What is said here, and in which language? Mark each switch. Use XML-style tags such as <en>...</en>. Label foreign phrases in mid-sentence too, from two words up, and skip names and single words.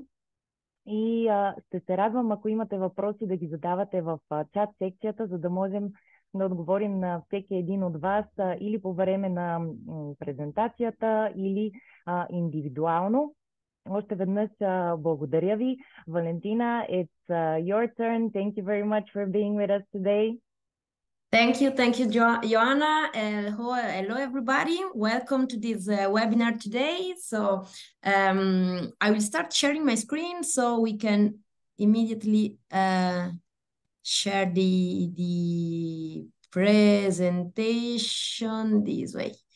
<bg>И ще се радвам, ако имате въпроси, да ги задавате в чат секцията, за да можем да отговорим на всеки един от вас или по време на презентацията, или индивидуално. Още веднъж благодаря ви. Валентина,</bg> <en>it's your turn. Thank you very much for being with us today. Thank you, Joanna. Hello, everybody. Welcome to this webinar today. So I will start sharing my screen so we can immediately share the presentation this way.</en>